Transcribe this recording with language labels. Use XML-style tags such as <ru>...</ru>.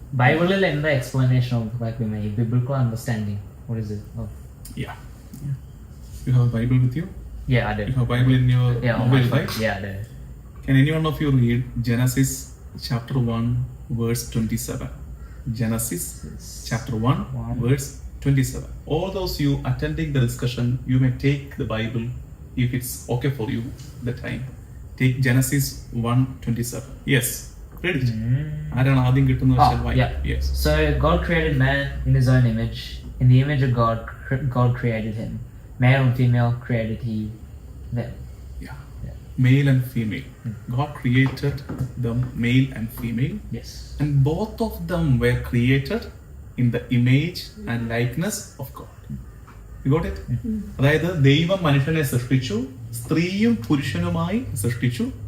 <ml>ബൈബിളിൽ എന്താ</ml> <en>Explanation of women, biblical understanding? What is it? Yeah. You have a Bible with you? Yeah, I did. You have a Bible in your mobile, right? Yeah, I did. Can any one of you read Genesis chapter 1 verse 27? Genesis chapter 1 verse 27. All those you attending the discussion, you may take the Bible if it's okay for you the time. Take Genesis 1:27. Yes, read it.</en> <ml>ആരാണ് ആദ്യം കിട്ടുന്നത്?</ml> <en>Yes. So God created man in his own image. In the image of God, God created him. Male and female created he them. Yeah. Male and female. God created them male and female. Yes. And both of them were created in the image and likeness of God. You got it?</en> <ml>അതായത് ദൈവം മനുഷ്യനെ സൃഷ്ടിച്ചു, സ്ത്രീയും പുരുഷനുമായി സൃഷ്ടിച്ചു.</ml>